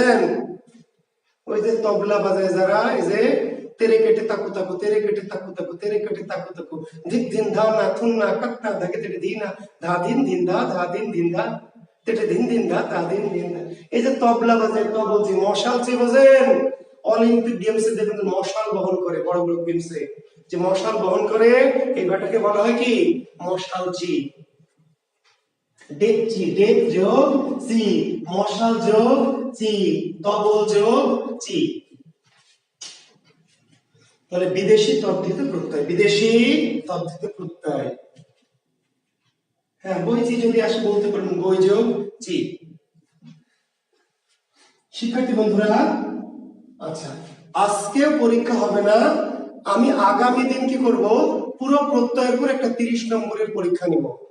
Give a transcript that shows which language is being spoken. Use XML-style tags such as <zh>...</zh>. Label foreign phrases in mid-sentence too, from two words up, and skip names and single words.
<bn>ওই যে তবলা বাজায় যারা, এই যে তেরে কেটে তাকু তাকু, তেরে কেটে তাকু তাকু, তেরে কেটে তাকু তাকু, ধিক ধিন ধা না থুন না কাটনা ধাকে তেরে দিনা, ধা দিন দিন ধা, ধা দিন দিন ধা, তেটে দিন দিন ধা, ধা দিন দিন ধা। এই যে তবলা বাজে, তবলজি, মশাল যে বোঝেন, অলিম্পিক গেমসে দেখবেন মশাল বহন করে, বড় বড় গেমসে যে মশাল বহন করে, এই ব্যাটাকে বলা হয় কি মশালজি। ডেকচি, ডেক যোগ চি, মশাল যোগ চি, তবল যোগ চি। তাহলে বিদেশি তদ্ধিত প্রত্যয়, বিদেশি তদ্ধিত প্রত্যয়। হ্যাঁ, বই চি যদি আসে বলতে পারেন, বই যোগ চি। শিক্ষার্থী বন্ধুরা, আচ্ছা আজকে পরীক্ষা হবে না, আমি আগামী দিন কি করব, পুরো প্রত্যয়ের উপর একটা 30 নম্বরের পরীক্ষা নিব।</bn>